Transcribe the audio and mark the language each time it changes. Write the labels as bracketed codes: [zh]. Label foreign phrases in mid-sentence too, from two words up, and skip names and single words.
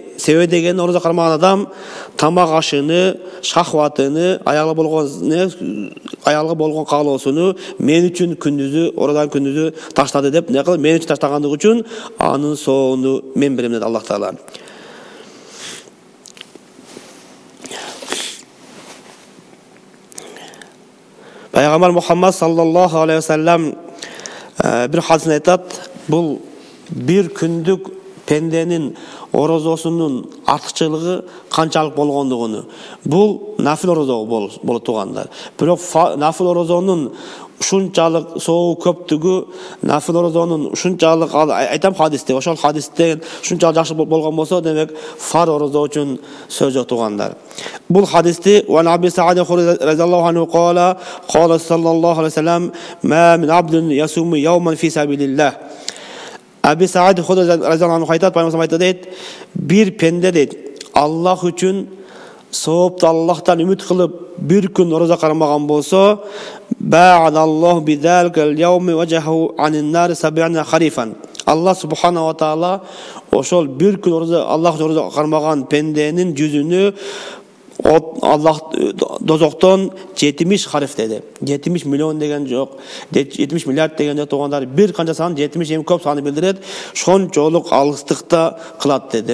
[ky] Себеби деген орозо кармаган адам тамак ашыны, шахватыны, аягы болгон каалоосуну мен үчүн күндүзү, орозан күндүзү таштады деп, не кылып, мен үчүн таштагандыгы үчүн анын соону мен берем деди Аллах таала. Пайгамбар Мухаммад [ar] صلى الله عليه وسلم [ky] бир хадисте айтат, бул бир күндүк пенденин орозосунун артыкчылыгы канчалык болгондугуну. Бул нафил орозо болот тугандар. Бирок нафил орозонун ушунчалык соогу көптүгү, нафил орозонун ушунчалык айтам хадисте, ошол хадисте ушунчалык жакшы болгон болсо, демек фар орозо үчүн сөз жок тугандар. Бул хадисти [ar] و أبي سعيد رضي الله عنه قال صلى الله عليه وسلم ما من عبد يصوم يوما في سبيل الله. [ky] Аби Саид [ar] رضي الله عنه [ky] айтат, пайгамбар айтат дейт, бир пенде дейт, Аллах үчүн соопту Аллахтан үмүт кылып бир күн орозо кармаган болсо, [ar] باعد الله بذلك اليوم وجهه عن النار 70 خريفا. [ky] Аллах [ar] سبحانه وتعالى [ky] ошол бир күн орозо Аллах орозо кармаган пенденин жүзүнү Аллах дозоктон 70 хариф деди. 70 миллион деген жок, 70 миллиард деген жок тугандар, бир канча сан 70 эми көп саны билдирет, шончолук алыстыкта кылат деди.